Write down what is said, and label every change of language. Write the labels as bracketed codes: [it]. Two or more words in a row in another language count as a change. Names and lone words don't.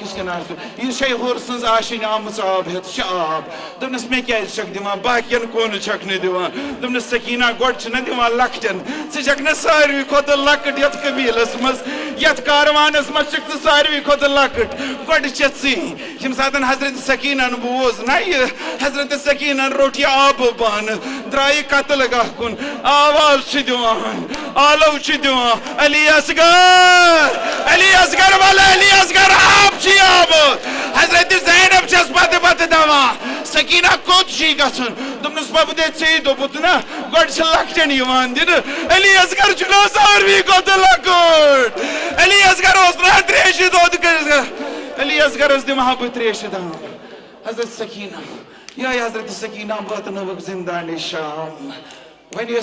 [ks] کِس کِنارس پٮ۪ٹھ یہِ چھے ہُر سٕنٛز آشِنۍ آمٕژ آب ہٮ۪تھ چھِ آب دوٚپنس مےٚ کیٛازِ چھکھ دِوان باقین کُن چھکھ نہٕ دِوان دوٚپنس سکینہ گۄڈٕ چھِنہ دِوان لۄکٹٮ۪ن ژٕ چھکھ نہ ساروی کھۄتہٕ لۄکٕٹ یتھ قبیٖلس منٛز یتھ کاروانس منٛز چھکھ ژٕ ساروی کھۄتہٕ لۄکٕٹ گۄڈٕ چھے ژٕے ییٚمہِ ساتہٕ حضرت سکینن بوٗز نہ یہِ حضرت سکینن روٚٹ یہِ آبہٕ بانہٕ درٛایہِ قتل گاہ کُن آواز چھِ دِوان آلو چھِ دِوان علی اصغر والا علی اصغر آب چھِ آمُت حضرت زینب چھس پتہٕ دِوان سکینہ کوٚت چھِ گژھُن دوٚپنس وۄپدے ژےٚ دوٚپُت نہ گۄڈٕ چھِ لۄکٹٮ۪ن یِوان دِنہٕ علی اصغر چھُنہ ساروی کھۄتہٕ لۄکُٹ علی اصغر اوس نہ تریشہِ دۄد کٔرِتھ علی اصغرس دِمہٕ ہا بہٕ تریشہِ دام حضرت سکینہ یِہوٚے حضرت سکینہ واتنٲوٕکھ زندانِ شام وۄنۍ